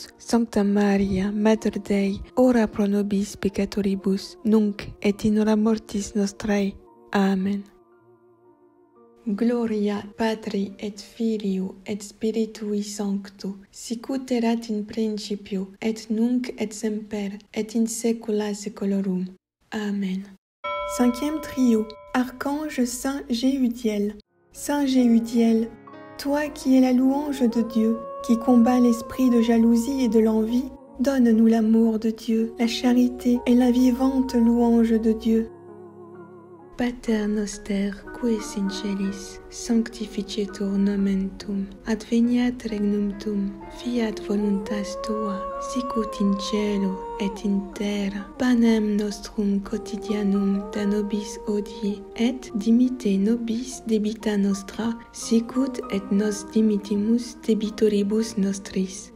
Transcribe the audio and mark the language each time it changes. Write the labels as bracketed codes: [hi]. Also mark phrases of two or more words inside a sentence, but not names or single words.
[la] Sancta Maria, Mater Dei, ora pro nobis peccatoribus, nunc et in hora mortis nostrae. Amen. Gloria Patri et Filio et Spiritui Sancto, sicut erat in principio, et nunc et semper, et in saecula saeculorum. Amen. [fr] Cinquième trio, Archange Saint Géudiel. Saint Géudiel, toi qui es la louange de Dieu, qui combat l'esprit de jalousie et de l'envie, donne-nous l'amour de Dieu, la charité et la vivante louange de Dieu. [la] Pater noster, qui es in celis, sanctificetur nomen tuum, adveniat regnum tuum, fiat voluntas tua, sicut in cielo et in terra. Panem nostrum quotidianum da nobis hodie, et dimitte nobis debita nostra, sicut et nos dimittimus debitoribus nostris.